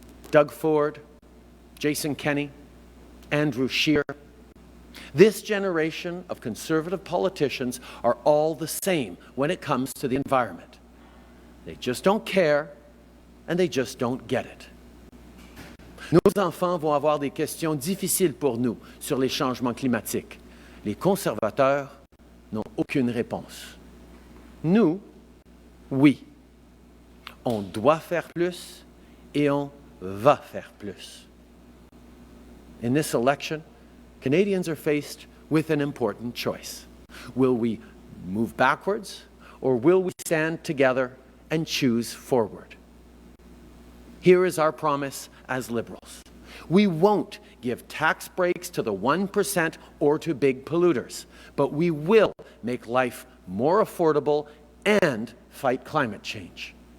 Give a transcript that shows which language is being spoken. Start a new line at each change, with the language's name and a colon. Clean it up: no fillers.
English: Doug Ford, Jason Kenney, Andrew Scheer. This generation of Conservative politicians are all the same when it comes to the environment. They just don't care, and they just don't get it.
French: Nos enfants vont avoir des questions difficiles pour nous sur les changements climatiques. Les conservateurs n'ont aucune réponse. Nous, oui. On doit faire plus et on va faire plus.
English: In this election, Canadians are faced with an important choice. Will we move backwards, or will we stand together and choose forward? Here is our promise as Liberals. We won't give tax breaks to the 1% or to big polluters, but we will make life more affordable and fight climate change.